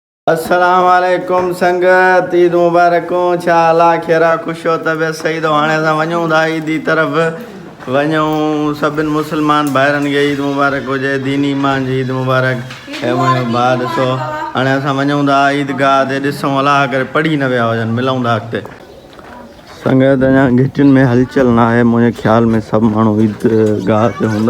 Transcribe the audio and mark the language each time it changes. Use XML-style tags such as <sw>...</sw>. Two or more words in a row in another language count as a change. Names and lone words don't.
<ar>السلام عليكم</ar> <sd>संगत, ईद मुबारक हो। छा अल्लाह खेरा खुश हो तबियत सही तो हाणे असां वञूं था ईद जी तरफ़। वञूं सभिनि मुस्लमान भाइरनि खे ईद मुबारक हुजे, दीनी ईमान जी ईद मुबारक। ऐं मुंहिंजो भाउ ॾिसो हाणे असां वञूं था ईदगाह ते, ॾिसूं अलाह करे पढ़ी न विया हुजनि, मिलूं था अॻिते। संगत अञा घिटियुनि में हलचल न आहे, मुंहिंजे ख़्याल में सभु माण्हू ईदगाह ते हूंदा।</sd>